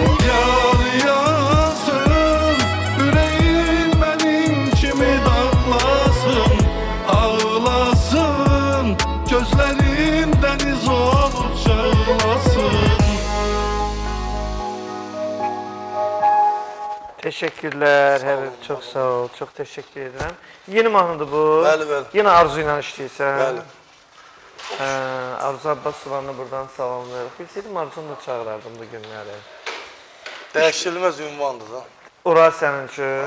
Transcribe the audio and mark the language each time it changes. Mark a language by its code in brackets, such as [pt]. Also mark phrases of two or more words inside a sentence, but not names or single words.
[tr] Yar yansın, yüreğin benim kimi dağlasın, ağlasın, gözlerin deniz olup çağlasın. [az] Teşekkürler Həbib, çox sağ ol, çox təşəkkür edirəm. Yeni mahnıdır bu. Bəli, bəli. Yenə Arzu ilə işləyirsən. Bəli. Arzu Abbasovanı buradan salamlayırıq. Bilsəydim Arzunu da çağırardım bu günləri. Dəyişilməz ünvandır da. Ora sənin üçün.